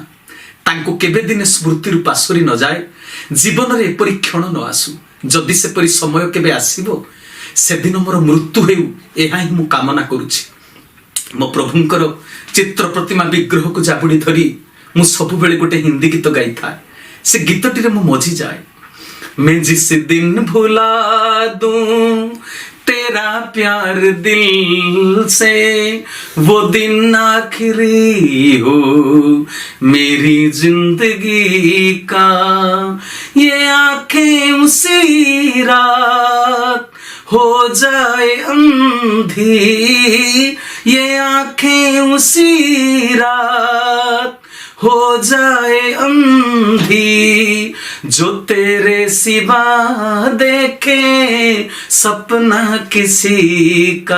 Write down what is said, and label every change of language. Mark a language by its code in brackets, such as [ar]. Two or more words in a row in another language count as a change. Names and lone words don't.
[or] ତାଙ୍କୁ କେବେ ଦିନେ ସ୍ମୃତିରୁ ପାଶୋରି ନ ଯାଏ, ଜୀବନରେ ଏପରି କ୍ଷଣ ନ ଆସୁ। ଯଦି ସେପରି ସମୟ କେବେ ଆସିବ, ସେଦିନ ମୋର ମୃତ୍ୟୁ ହେଉ, ଏହା ହିଁ ମୁଁ କାମନା କରୁଛି। ମୋ ପ୍ରଭୁଙ୍କର ଚିତ୍ର ପ୍ରତିମା ବିଗ୍ରହକୁ ଜାବୁଡ଼ି ଧରି ମୁଁ ସବୁବେଳେ ଗୋଟେ ହିନ୍ଦୀ ଗୀତ ଗାଇଥାଏ। ସେ ଗୀତଟିରେ ମୁଁ ମଜିଯାଏ। [hi] मैं जिस दिन भुला दूं तेरा प्यार दिल से, वो दिन आखिरी हो मेरी जिंदगी का। ये आंखें उसी रात हो जाए अंधी, ये आंखें उसी रात हो जाए अंधी, जो तेरे सिवा देखे सपना किसी का।